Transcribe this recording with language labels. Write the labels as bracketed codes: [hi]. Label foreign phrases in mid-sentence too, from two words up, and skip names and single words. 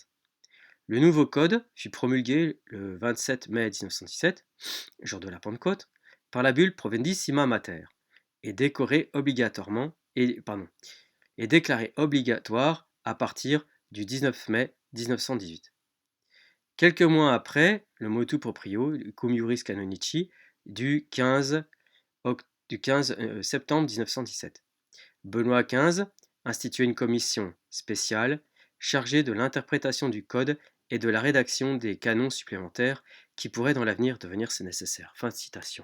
[fr] Le nouveau code fut promulgué le 27 mai 1917, jour de la Pentecôte, par la bulle Provendissima Mater, et décoré obligatoirement et déclaré obligatoire à partir du 19 mai 1918. Quelques mois après, le [la] motu proprio, [fr] cum iuris canonici, du 15 septembre 1917. Benoît XV instituait une commission spéciale chargée de l'interprétation du code et de la rédaction des canons supplémentaires qui pourraient dans l'avenir devenir si nécessaire. Fin de citation.